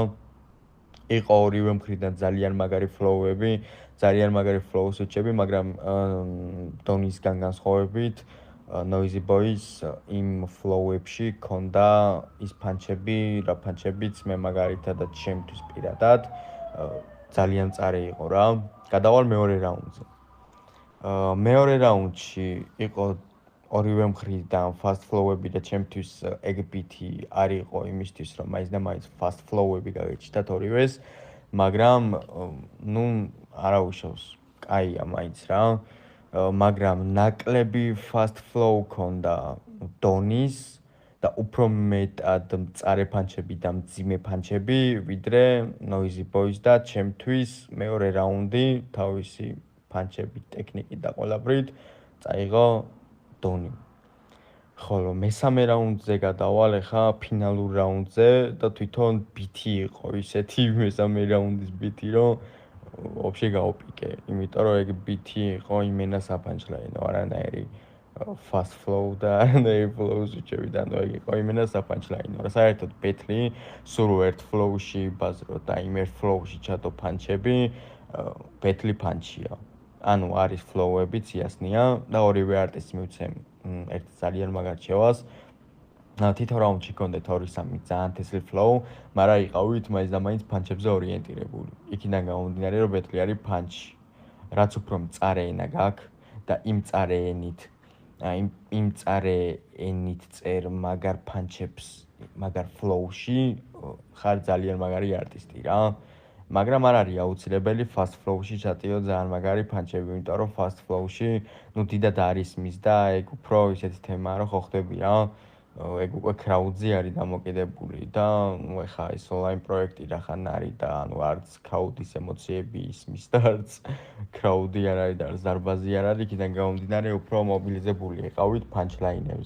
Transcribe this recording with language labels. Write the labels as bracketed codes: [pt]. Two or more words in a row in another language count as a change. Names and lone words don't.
[ka] იყო ორივე მხრიდან ძალიან მაგარი ფლოუები, ძალიან მაგარი ფლოუსუჩები, მაგრამ დონისგან განსხვავებით Noisy Boy-ს იმ ფლოუებში ქონდა ის ფანჩები, რა ფანჩებიც მე მაგალითად ჩემთვის პირადად ძალიან მწარე იყო რა. გადავალ მეორე რაუნდზე. მეორე რაუნდში იყო ორივე მხრიდან [en] fast flow-ები [ka] და ჩემთვის ეგ ბითი არ იყო იმისთვის, რომ მაინც და მაინც [en] fast flow-ები [ka] გაგეჩნდათ ორივეს, მაგრამ ნუ არავიშავს, კაია მაინც რა. მაგრამ ნაკლები [en] fast flow [ka] ქონდა დონის და უფრო მეტად მწარე ფანჩები და მძიმე ფანჩები ვიდრე Noisy Boy-ს და ჩემთვის მეორე რაუნდი თავისი ფანჩებით, ტექნიკით და ყველაფრით წაიღო დონი. ხოლო მესამე რაუნდზე გადავალ ახლა ფინალურ რაუნდზე და თვითონ ბითი იყო ისეთი მესამე რაუნდის ბითი, რომ вообще გაუპიკე, იმიტომ რომ ეგ ბითი იყო იმენა საფანჩლაინო, არანაირი [en] fast flow [ka] და არანაირი flow-ები და ეგ იყო იმენა საფანჩლაინო. რა საერთოდ ბეთლი სულ ერთ flow-ში ბაზრო და იმ ერთ flow-ში ჩადო ფანჩები, ბეთლი ფანჩია. ანუ არის flow-ები ციასნია და ორივე არტისტი მივცემ ერთ ძალიან მაგარ ჩევას. თითო რაუნდში გქონდეთ 2-3 ძალიან თესლი flow, მაგრამ იყავით მაინც და მაინც ფანჩებზე ორიენტირებული. იქიდან გამომდინარე, რომ ბეთლი არის ფანჩი. რაც უფრო მწარე ენა გაქვს და იმ მწარე ენით წერ მაგარ ფანჩებს, მაგარ flow-ში ხარ ძალიან მაგარი არტისტი რა. მაგრამ არ არის აუცილებელი [en] fast flow-ში [ka] ჩატიო ძალიან მაგარი ფანჩები, იმიტომ რომ [en] fast flow-ში [ka] ნუ დიდად არის მის და ეგ უფრო ისეთი თემაა, რომ ხო ხდები რა. ეგ უკვე crowd-ზე არის დამოკიდებული და ნუ ეხა ეს online პროექტი რახან არის და ანუ არც crowd-ის ემოციები ისმის და არც crowd-ი არ არის და არც დარბაზი არ არის, იქიდან გამომდინარე უფრო მობილიზებული იყავით punchline-ებზე.